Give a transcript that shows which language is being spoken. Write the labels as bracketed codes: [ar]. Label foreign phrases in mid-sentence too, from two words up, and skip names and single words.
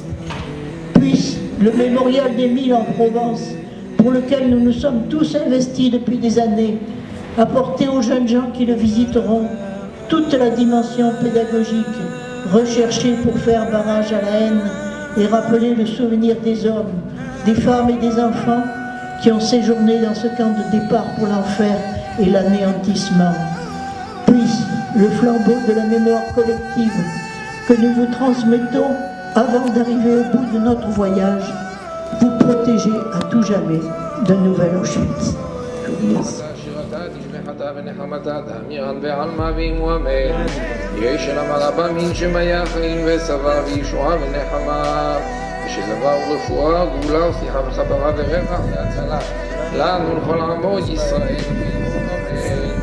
[fr] Puisse le mémorial des Milles en Provence, pour lequel nous nous sommes tous investis depuis des années, apporter aux jeunes gens qui le visiteront toute la dimension pédagogique recherchée pour faire barrage à la haine et rappeler le souvenir des hommes, des femmes et des enfants qui ont séjourné dans ce camp de départ pour l'enfer et l'anéantissement. le flambeau de la mémoire collective que nous vous transmettons avant d'arriver au bout de notre voyage, vous protéger à tout jamais d'un nouvel Auschwitz. Je vous laisse. [he] שזבר ורפואה, גאולה וסליחה וחברה ורווח והצלה לנו לכל עמו ישראל אמן.